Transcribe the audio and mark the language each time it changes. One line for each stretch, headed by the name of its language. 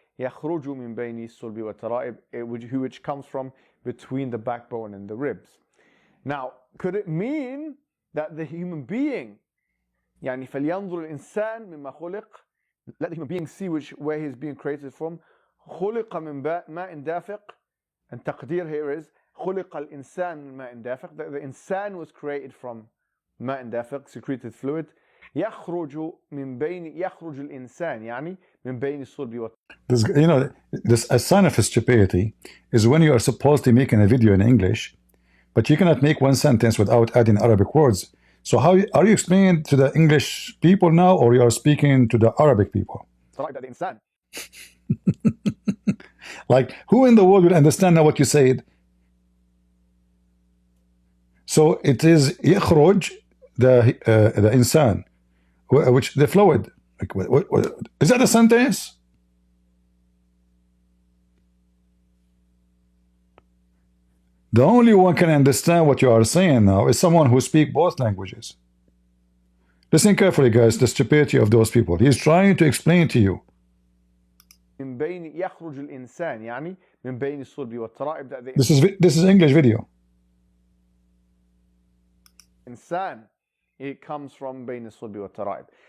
Arabic: يَخْرُجُ مِن بَيْنِ الصُّلْبِ وَالتَّرَائِبِ,
English: which comes from between the backbone and the ribs. Now, could it mean that the human being,
Arabic: يعني فَلْيَنْظُرِ الْإِنسَانِ مِمَّا خُلِقَ,
English: let the human being see where he is being created from.
Arabic: خُلِقَ مِن مَاءٍ دَافِقٍ.
English: And taqdeer here is
Arabic: خُلِقَ الْإِنسَانِ مِن مَاءٍ دَافِقٍ.
English: The insan was created from
Arabic: ماء دافق,
English: secreted fluid.
Arabic: يخرج الإنسان يعني من بين الصلب.
English: This a sign of stupidity is when you are supposed to make a video in English, but you cannot make one sentence without adding Arabic words. So how are you explaining to the English people now, or you are speaking to the Arabic people? Like, who in the world will understand now what you said? So it is
Arabic: يخرج
English: the insan, which the fluid. Like, what, is that a sentence? The only one can understand what you are saying now is someone who speaks both languages. Listen carefully, guys, the stupidity of those people. He's trying to explain to you.
Arabic: من بين يخرج الإنسان يعني من بين الصلب والترائب.
English: This is English video.
Arabic: إنسان,
English: it comes from
Arabic: بين الصلب والترائب.